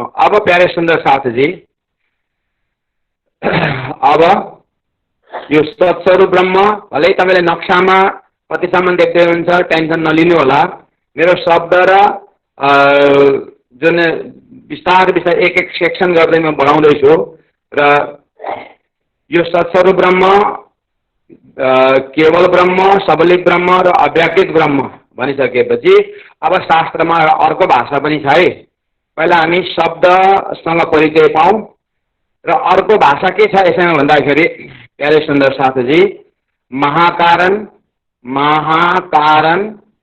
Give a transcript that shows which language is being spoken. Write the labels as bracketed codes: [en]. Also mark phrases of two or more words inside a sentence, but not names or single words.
[ne] अब प्यारे सुन्दर साथीजी, अब यो सत्स्वरूप ब्रह्म, भलै तपाईँले नक्सामा कतिसम्म देख्दै हुनुहुन्छ, टेन्सन नलिनु होला। मेरो शब्द र जुन बिस्तार बिस्तार एक एक सेक्सन गर्दै म बढाउँदैछु। र यो सत्स्वरूप ब्रह्म, केवल ब्रह्म, सबलिक ब्रह्म र अव्याकृत ब्रह्म भनिसकेपछि अब शास्त्रमा अर्को भाषा पनि छ है। पहिला हामी शब्दसँग परिचय पाऊँ र अर्को भाषा के छ यसमा भन्दाखेरि प्यारे सुन्दर साथीजी, महाकारण, महाकारण,